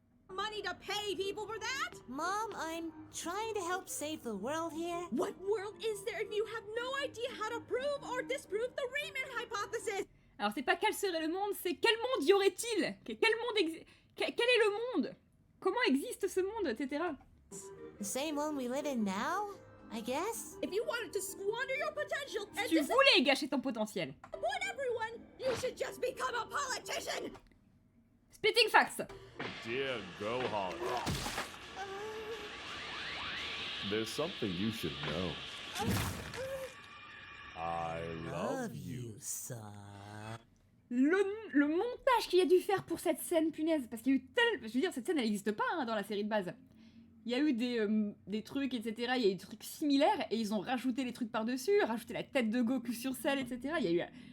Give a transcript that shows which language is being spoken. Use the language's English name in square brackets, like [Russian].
[English] Money to pay people for that? Mom, I'm trying to help save the world here. What world is there if you have no idea how to prove or disprove the Riemann hypothesis? [French] Alors c'est pas quel serait le monde, c'est quel monde y aurait-il? Quel est le monde? Comment existe ce monde, etc. [English] The same one we live in now, I guess? If you wanted to squander your potential [French] Si [English] and [French] tu voulais gâcher ton potentiel. [English] disappoint everyone, you should just become a politician! Spitting facts. Dear Gohan, there's something you should know. I love you. son. [French] Le montage qu'il y a dû faire pour cette scène, punaise, parce qu'il y a eu je veux dire, cette scène, elle n'existe pas hein, dans la série de base. Il y a eu des trucs, etc. Il y a eu des trucs similaires, et ils ont rajouté les trucs par-dessus, rajouté la tête de Goku sur Cell, etc. Il y a eu...